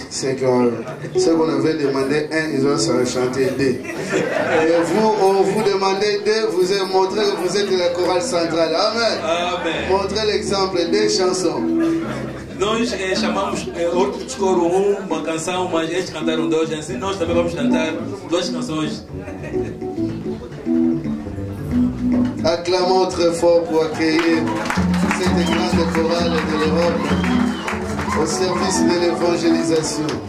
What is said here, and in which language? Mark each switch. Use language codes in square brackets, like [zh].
[fr] C'est ce qu'on avait demandé un, ils ont chanté deux. Et vous, on vous demandait deux, vous avez montré que vous êtes la chorale centrale. Amen. Amen. Montrez l'exemple des chansons. [pt] Nós chamamos outros coro uma canção, mas eles cantaram duas. Assim nós também vamos cantar duas canções. [fr] Acclamons très fort pour accueillir cette grande chorale de l'Europe au service de l'évangélisation.